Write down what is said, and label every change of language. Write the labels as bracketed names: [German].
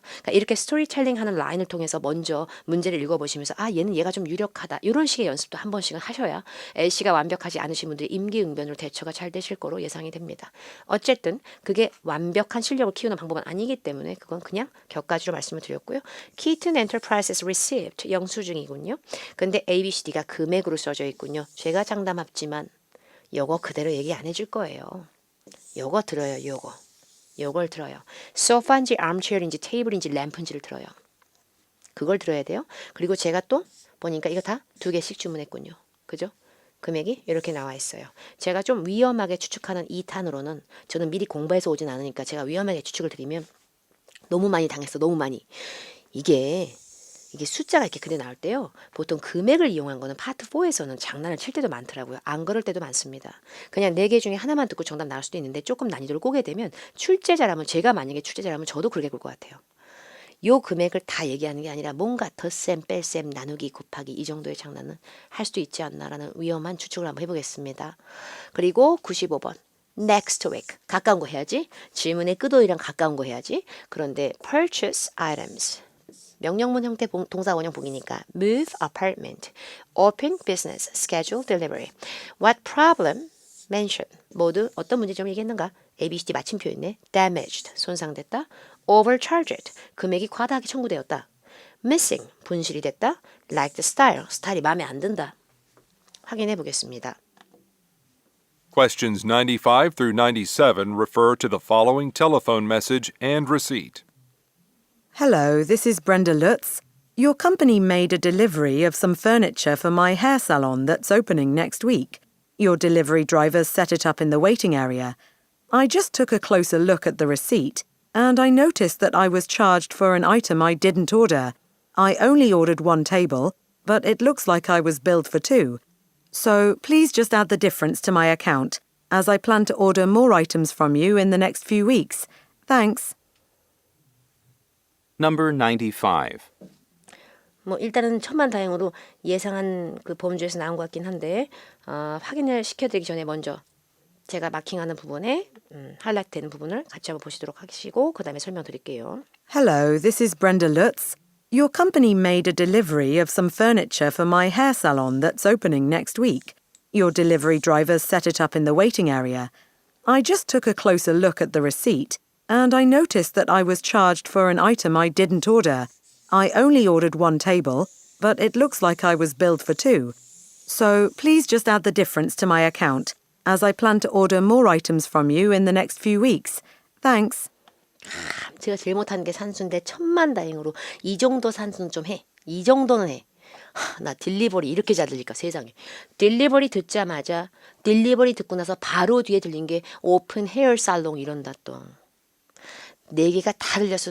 [Korean] 그러니까 이렇게 스토리텔링 하는 라인을 통해서 먼저 문제를 읽어보시면서 아 얘는 얘가 좀 유력하다 이런 식의 연습도 한 번씩은 하셔야 LC가 완벽하지 않으신 분들이 임기응변으로 대처가 잘 되실 거로 예상이 됩니다. 어쨌든 그게 완벽한 실력을 키우는 방법은 아니기 때문에 그건 그냥 격가지로 말씀을 드렸고요. Keaton Enterprises Received 영수증이군요. 근데 ABCD가 금액으로 써져 있군요. 제가 장담합지만 요거 그대로 얘기 안 해줄 거예요. 요거 들어요. 요걸 들어요. 소파인지 armchair인지 테이블인지 램프인지를 들어요. 그걸 들어야 돼요. 그리고 제가 또 보니까 이거 다 2개씩 주문했군요. 그죠? 금액이 이렇게 나와 있어요. 제가 좀 위험하게 추측하는 2탄으로는 저는 미리 공부해서 오진 않으니까 제가 위험하게 추측을 드리면 너무 많이 당했어. 너무 많이. 이게 숫자가 이렇게 그대 나올 때요. 보통 금액을 이용한 거는 파트 4에서는 장난을 칠 때도 많더라고요. 안 그럴 때도 많습니다. 그냥 4개 중에 하나만 듣고 정답 나올 수도 있는데 조금 난이도를 꼬게 되면 출제자라면 제가 만약에 출제자라면 저도 그렇게 볼 것 같아요. 요 금액을 다 얘기하는 게 아니라 뭔가 덧셈, 뺄셈, 나누기, 곱하기 이 정도의 장난은 할 수도 있지 않나라는 위험한 추측을 한번 해보겠습니다. 그리고 95번. Next week. 가까운 거 해야지. 질문의 끄도이랑 가까운 거 해야지. 그런데 purchase items. 명령문 형태 동사 원형 보기니까 move apartment, open business, schedule delivery. [English] What problem? mention. [Korean] 모두 어떤 문제점을 얘기했는가? A, B, C, D 마침표 있네. damaged. 손상됐다. overcharged. 금액이 과다하게 청구되었다. missing. 분실이 됐다. like the style. 스타일이 마음에 안 든다. 확인해 보겠습니다. [English] Questions 95 through 97 refer to the following telephone message and receipt. Hello, this is Brenda Lutz. Your company made a delivery of some furniture for my hair salon that's opening next week. Your delivery drivers set it up in the waiting area. I just took a closer look at the receipt, and I noticed that I was charged for an item I didn't order. I only ordered one table, but it looks like I was billed for two. So please just add the difference to my account, as I plan to order more items from you in the next few weeks. Thanks. Number 95. [Korean] 뭐 일단은 천만다행으로 예상한 그 범주에서 나온 것 같긴 한데 확인을 시켜드리기 전에 먼저 제가 마킹하는 부분에 하이라이트 되는 부분을 같이 한번 보시도록 하시고 그 다음에 설명드릴게요. [English] Hello, this is Brenda Lutz. Your company made a delivery of some furniture for my hair salon that's opening next week. Your delivery drivers set it up in the waiting area. I just took a closer look at the receipt, and I noticed that I was charged for an item I didn't order. I only ordered one table, but it looks like I was billed for two. So please just add the difference to my account, as I plan to order more items from you in the next few weeks. Thanks. [Korean] 제가 제일 못하는 게 산수인데 천만다행으로 이 정도 산수는 좀 해. 이 정도는 해. 나 딜리버리 이렇게 잘 들릴까 세상에. 딜리버리 듣자마자 딜리버리 듣고 나서 바로 뒤에 들린 게 오픈 헤어 살롱 이런다 또. 네 개가 다 들렸어.